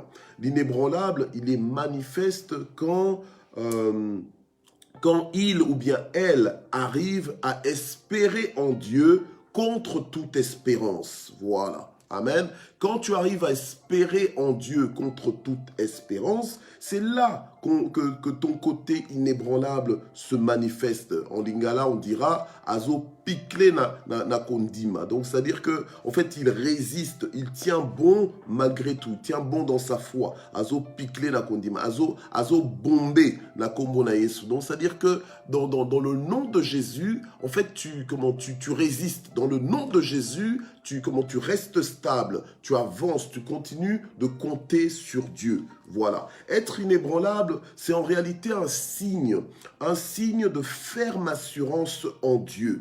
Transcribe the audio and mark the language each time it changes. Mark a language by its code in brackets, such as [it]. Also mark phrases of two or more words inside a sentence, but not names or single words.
[fr] L'inébranlable, il est manifeste quand il ou bien elle arrive à espérer en Dieu contre toute espérance. Voilà. Amen. Quand tu arrives à espérer en Dieu contre toute espérance, c'est là que ton côté inébranlable se manifeste. En lingala, on dira « [ln] azo pikle na kondima ». [fr] Donc, c'est-à-dire que en fait, il résiste, il tient bon malgré tout, il tient bon dans sa foi. [ln] « Azo pikle na kondima », azo bombé na kombo na Yesu. [fr] Donc, c'est-à-dire que dans le nom de Jésus, en fait, tu résistes. Dans le nom de Jésus, tu restes stable, tu avances, tu continues de compter sur Dieu. Voilà. Être inébranlable, c'est en réalité un signe de ferme assurance en Dieu.